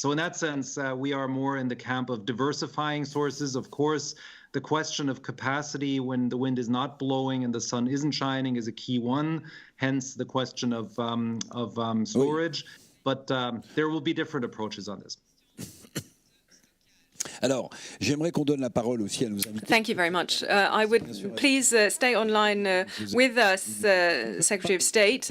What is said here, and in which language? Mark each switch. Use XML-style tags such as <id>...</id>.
<en>So in that sense, we are more in the camp of diversifying sources. Of course, the question of capacity when the wind is not blowing and the sun isn't shining is a key one. Hence the question of storage. But there will be different approaches on this.</en> <fr>Alors, j'aimerais qu'on donne la parole aussi à nos invités.</fr> <en>Thank you very much. I would please stay online with us, Secretary of State.</en>